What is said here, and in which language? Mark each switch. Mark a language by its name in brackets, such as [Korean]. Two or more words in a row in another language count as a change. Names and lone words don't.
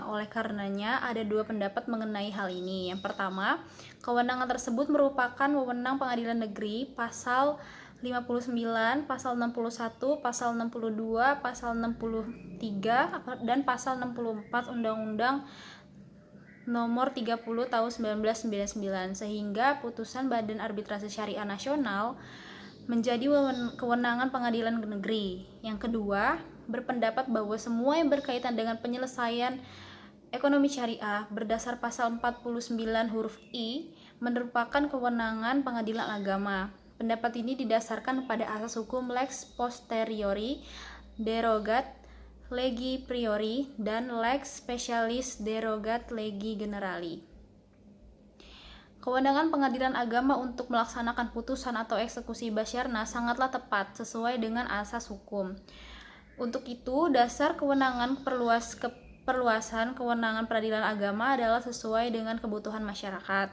[Indonesian] Oleh karenanya, ada dua pendapat mengenai hal ini. Yang pertama, kewenangan tersebut merupakan wewenang pengadilan negeri, pasal 59, pasal 61, pasal 62, pasal 63, dan pasal 64 Undang-Undang Nomor 30 Tahun 1999, sehingga putusan Badan Arbitrase Syariah Nasional menjadi kewenangan pengadilan negeri. Yang kedua, berpendapat bahwa semua yang berkaitan dengan penyelesaian ekonomi syariah berdasar pasal 49 huruf I merupakan kewenangan pengadilan agama. Pendapat ini didasarkan pada asas hukum [Latin] lex posteriori derogat legi priori [Indonesian] dan [Latin] lex specialis derogat legi generali. [Indonesian] Kewenangan pengadilan agama untuk melaksanakan putusan atau eksekusi basyarna sangatlah tepat sesuai dengan asas hukum. Untuk itu, dasar kewenangan perluasan kewenangan peradilan agama adalah sesuai dengan kebutuhan masyarakat.